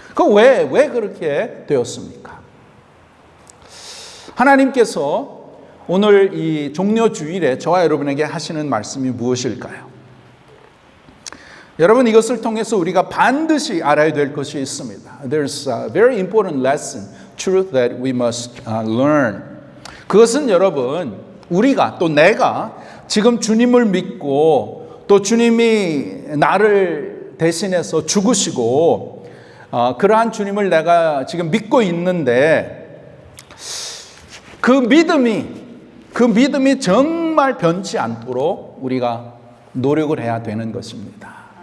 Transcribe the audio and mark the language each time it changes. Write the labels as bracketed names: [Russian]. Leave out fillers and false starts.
[Korean] 왜 그렇게 되었습니까? 하나님께서 오늘 이 종려 주일에 저와 여러분에게 하시는 말씀이 무엇일까요? 여러분, 이것을 통해서 우리가 반드시 알아야 될 것이 있습니다. [English] There's a very important lesson, truth that we must learn. [Korean] 그것은 여러분, 우리가 또 내가 지금 주님을 믿고 또 주님이 나를 대신해서 죽으시고 그러한 주님을 내가 지금 믿고 있는데 그 믿음이 정말 변치 않도록 우리가 노력을 해야 되는 것입니다.